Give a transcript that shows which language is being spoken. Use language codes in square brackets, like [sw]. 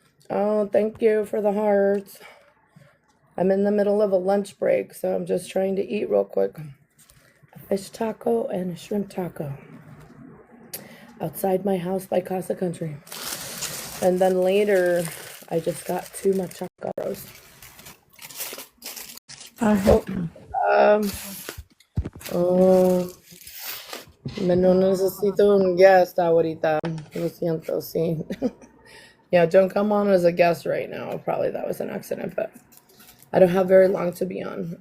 [en] Oh, thank you for the hearts. I'm in the middle of a lunch break, so I'm just trying to eat real quick. A fish taco and a shrimp taco. Outside my house by Casa Country. And then later, I just got 2 machaca rolls. [es] No necesito un guest ahorita. Lo siento, sí. [en] Yeah, don't come on as a guest right now. Probably that was an accident, but I don't have very long to be on.